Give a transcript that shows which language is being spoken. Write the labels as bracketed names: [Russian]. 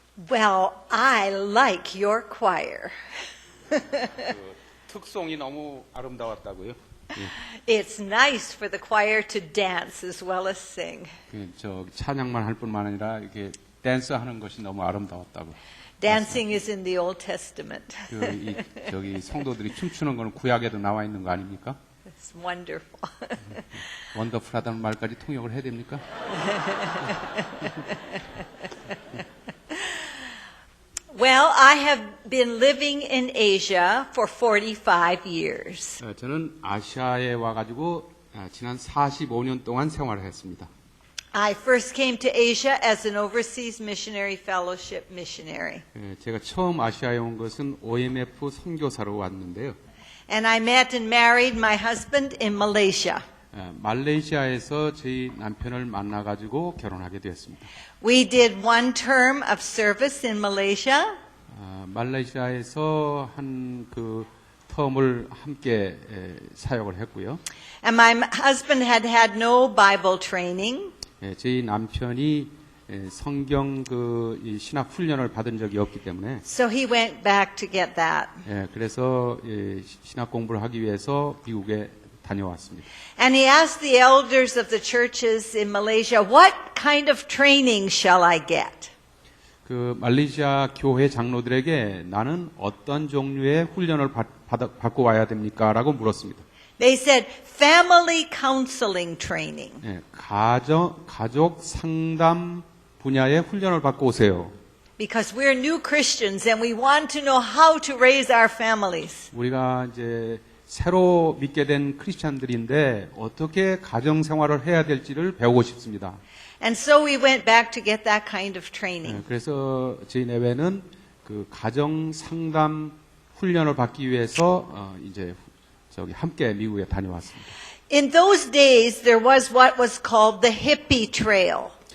[English] Well, I like your choir. [Korean] 특송이 너무 아름다웠다고요? [English] It's nice for the choir to dance as well as sing. [Korean] 저 찬양만 할 뿐만 아니라 이렇게 댄스하는 것이 너무 아름다웠다고. [English] Dancing is in the Old Testament. [Korean] 저기 성도들이 춤추는 거는 구약에도 나와 있는 거 아닙니까? [English] It's wonderful. [Korean] 원더풀하다는 말까지 통역을 해야 됩니까? [English] Well, I have been living in Asia for 45 years. [Korean] 저는 아시아에 와가지고 지난 45년 동안 생활을 했습니다. [English] I first came to Asia as an overseas missionary fellowship missionary. [Korean] 제가 처음 아시아에 온 것은 OMF 선교사로 왔는데요. [English] And I met and married my husband in Malaysia. [Korean] 말레이시아에서 저희 남편을 만나가지고 결혼하게 되었습니다. [English] We did one term of service in Malaysia. [Korean] 말레이시아에서 한 그 텀을 함께 사역을 했고요. [English] And my husband had no Bible training. [Korean] 저희 남편이 성경 이 신학 훈련을 받은 적이 없기 때문에 [English] So he went back to get that. [Korean] 그래서 신학 공부를 하기 위해서 미국에 다녀왔습니다. [English] And he asked the elders of the churches in Malaysia, what kind of training shall I get? [Korean] 그 말레이시아 교회 장로들에게 나는 어떤 종류의 훈련을 받고 와야 됩니까? 라고 물었습니다. [English] They said, family counseling training. [Korean] 가족 상담 분야의 훈련을 받고 오세요. [English] Because we're new Christians and we want to know how to raise our families. [Korean] 우리가 이제 새로 믿게 된 크리스찬들인데 어떻게 가정 생활을 해야 될지를 배우고 싶습니다. [English] And so we went back to get that kind of training. [Korean] 그래서 저희 내외는 그 가정 상담 훈련을 받기 위해서 이제 저기 함께 미국에 다녀왔습니다. [English] In those days, there was what was called the hippie trail.